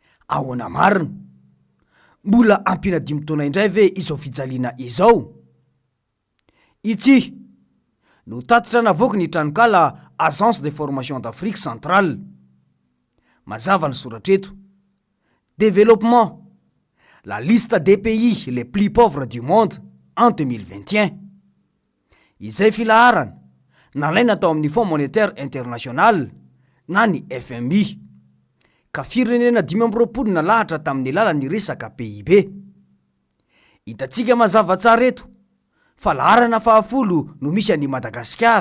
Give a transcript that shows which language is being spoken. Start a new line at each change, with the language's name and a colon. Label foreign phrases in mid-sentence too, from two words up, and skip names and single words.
Malagasy: ahoana marina. Mbola ampina 5 taona indray ve izao fijaliana izao? Ity no tatitra navoaka ny tranokala Agence de formation d'Afrique centrale. Mazava ny soratreto.
French: Développement. La liste des pays les plus pauvres du monde en 2021.
Malagasy: Izay filaharana nalaina tao amin'ny Fonds monétaire international na ny FMI. Ka firenena 5 nalahatra tamin'ny lalan'ny resaka PIB. Hitantsika mazava tsara eto fa laharana 10 no misy any Madagasikara.